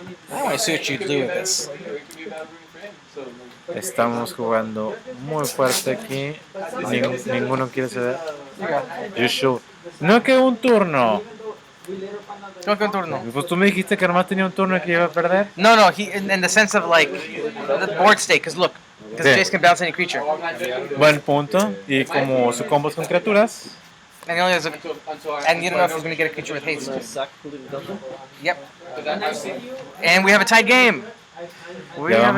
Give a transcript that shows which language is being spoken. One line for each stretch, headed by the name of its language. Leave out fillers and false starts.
English: I want to see what you do with this.
Spanish: Estamos jugando muy fuerte aquí. Ninguno quiere ceder.
English: You should.
Spanish: No que un turno. ¿Cómo que un turno? Pues tú me dijiste que nomás tenía un turno y que iba a perder.
English: No, in the sense of like the board state. Because look, because
Spanish: Sí.
English: Jace can bounce any creature.
Spanish: Buen punto. Y como su combo es con criaturas.
English: And he only has and you don't know if he's going to get a creature with haste. Suck, completely double? Yep. And we have a tied game. We have a